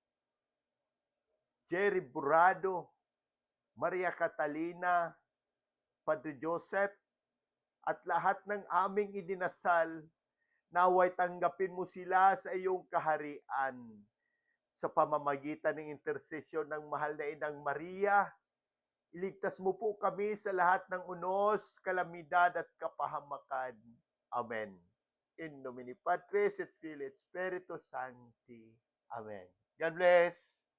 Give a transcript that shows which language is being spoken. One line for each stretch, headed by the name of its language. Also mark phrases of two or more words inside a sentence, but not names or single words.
Filipino: Jerry Burado, Maria Catalina, Padre Joseph, at lahat ng aming idinasal, naway tanggapin mo sila sa iyong kaharian sa pamamagitan ng intersesyon ng mahal na Inang Maria, Iligtas mo po kami sa lahat ng unos, kalamidad at kapahamakan. Amen.
Latin: In nomine Patris et Filii et Spiritus Sancti.
English: Amen. God bless.